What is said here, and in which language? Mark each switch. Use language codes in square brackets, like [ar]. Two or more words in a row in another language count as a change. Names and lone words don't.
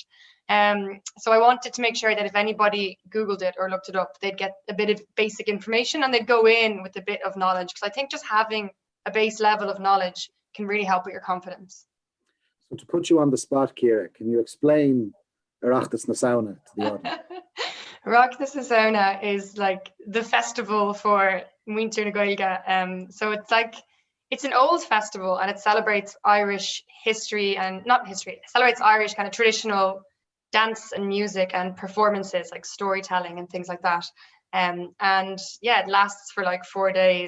[en] So I wanted to make sure that if anybody Googled it or looked it up, they'd get a bit of basic information and they'd go in with a bit of knowledge, because I think just having a base level of knowledge can really help with your confidence. So to put you on the spot, Ciara, can you explain Oireachtas na Saona to the audience? Oireachtas na Saona is like the festival for [ga] Muintir na Gaeilge. [en] So it's an old festival, and it celebrates Irish history, and not history, it celebrates Irish kind of traditional dance and music and performances, like storytelling and things like that. And yeah, it lasts for like 4 days.